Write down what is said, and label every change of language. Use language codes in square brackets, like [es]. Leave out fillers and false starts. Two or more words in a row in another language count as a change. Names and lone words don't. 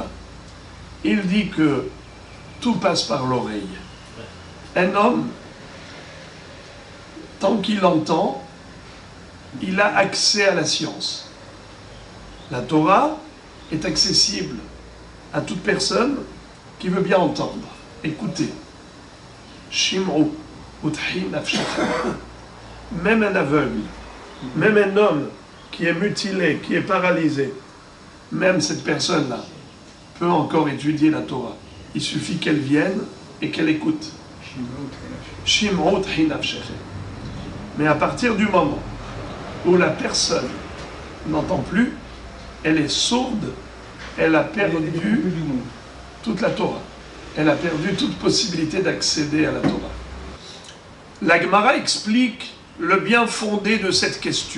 [fr] Il dit que tout passe par l'oreille. Un homme, tant qu'il entend, il a accès à la science. La Torah est accessible à toute personne qui veut bien entendre. Écoutez. [he] שמעו ותחי נפשכם. [fr] Même un aveugle, même un homme qui est mutilé, qui est paralysé, même cette personne-là peut encore étudier la Torah. Il suffit qu'elle vienne et qu'elle écoute. [he] שמעו ותחי נפשכם. [fr] Mais à partir du moment où la personne n'entend plus, elle est sourde, elle a perdu toute la Torah. Elle a perdu toute possibilité d'accéder à la Torah. La Gemara explique le bien fondé de cette question.